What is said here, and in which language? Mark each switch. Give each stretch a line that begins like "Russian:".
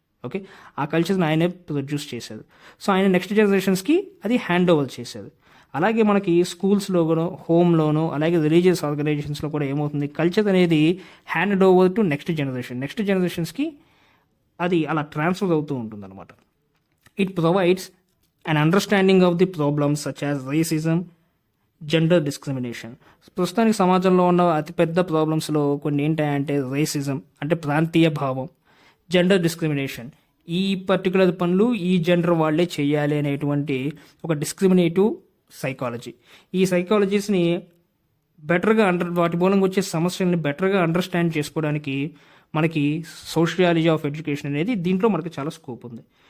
Telugu: Okay, ఆ కల్చర్ని ఆయనే ప్రొడ్యూస్ చేశారు. సో ఆయన నెక్స్ట్ జనరేషన్స్కి అది హ్యాండ్ ఓవర్ చేశారు. అలాగే మనకి స్కూల్స్లోనూ, హోమ్లోనూ, అలాగే రిలీజియస్ ఆర్గనైజేషన్స్లో కూడా ఏమవుతుంది, కల్చర్ అనేది హ్యాండ్ ఓవర్ టు నెక్స్ట్ జనరేషన్స్కి అది అలా ట్రాన్స్ఫర్ అవుతూ ఉంటుంది అనమాట.
English: It provides an understanding of the problems such as racism, gender discrimination.
Telugu: ప్రస్తుతానికి సమాజంలో ఉన్న అతిపెద్ద ప్రాబ్లమ్స్లో కొన్ని ఏంటంటే రేసిజం అంటే ప్రాంతీయ భావం, జెండర్ డిస్క్రిమినేషన్, ఈ పర్టికులర్ పనులు ఈ జెండర్ వాళ్ళే చేయాలి అనేటువంటి ఒక డిస్క్రిమినేటివ్ సైకాలజీ. ఈ సైకాలజీస్ని బెటర్గా వాటి మూలంగా వచ్చే సమస్యల్ని బెటర్గా అండర్స్టాండ్ చేసుకోవడానికి మనకి సోషియాలజీ ఆఫ్ ఎడ్యుకేషన్ అనేది దీంట్లో మనకి చాలా స్కోప్ ఉంది.